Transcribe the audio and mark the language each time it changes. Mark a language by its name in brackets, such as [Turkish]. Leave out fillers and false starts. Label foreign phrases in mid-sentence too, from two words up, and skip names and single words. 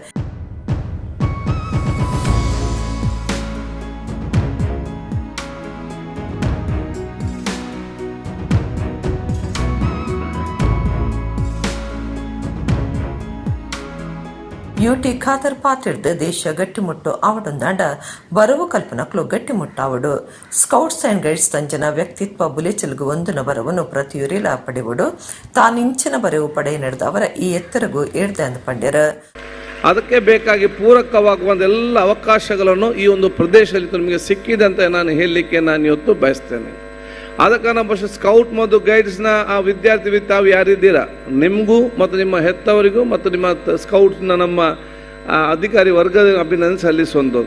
[Tulu] ಯುಟಿ ಖಾದರ್ ಪಾತಿರ್ದು ದೇಶ ಗಟ್ಟಿಮುಟ್ಟು ಆವಡೊಂದಾಂಡ ಬರವು ಕಲ್ಪನಕ್ಲು ಗಟ್ಟಿಮುಟ್ಟಾವಡು ಸ್ಕೌಟ್ಸ್ ಅಂಡ್ ಗೈಡ್ಸ್ ತಂಜನ ವ್ಯಕ್ತಿತ್ವ ಬುಲೆಚಲ್ಗು ಒಂದನ ಬರವನ್ನು ಪ್ರತಿಯೊರಿಲ ಪಡೆವಡು ತಾನಿಂಚಿನ ಬರವು ಪಡೆ ನಡೆದ ಅವರ ಈ ಎತ್ತರಗೂ ಏಳ್ದೆ ಅಂದು ಪಂಡ್ಯರ [Kannada] ಅದಕ್ಕೆ ಬೇಕಾಗಿ ಪೂರಕವಾಗುವ ಎಲ್ಲ ಅವಕಾಶಗಳನ್ನು ಈ ಒಂದು ಪ್ರದೇಶದಲ್ಲಿ ನಿಮಗೆ ಸಿಕ್ಕಿದೆ ಅಂತ ನಾನು ಹೇಳಲಿಕ್ಕೆ ನಾನು ಇವತ್ತು ಬಯಸ್ತೇನೆ. ಅದಕ್ಕೆ ನಮ್ಮ ಸ್ಕೌಟ್ ಮತ್ತು ಗೈಡ್ಸ್ನ ಆ ವಿದ್ಯಾರ್ಥಿ ತಾವು ಯಾರಿದ್ದೀರಾ ನಿಮಗೂ ಮತ್ತು ನಿಮ್ಮ ಹೆತ್ತವರಿಗೂ ಮತ್ತು ನಿಮ್ಮ ಸ್ಕೌಟ್ಸ್ನ ನಮ್ಮ ಅಧಿಕಾರಿ ವರ್ಗದ ಅಭಿನಂದನೆ ಸಲ್ಲಿಸುವಂಥದ್ದು.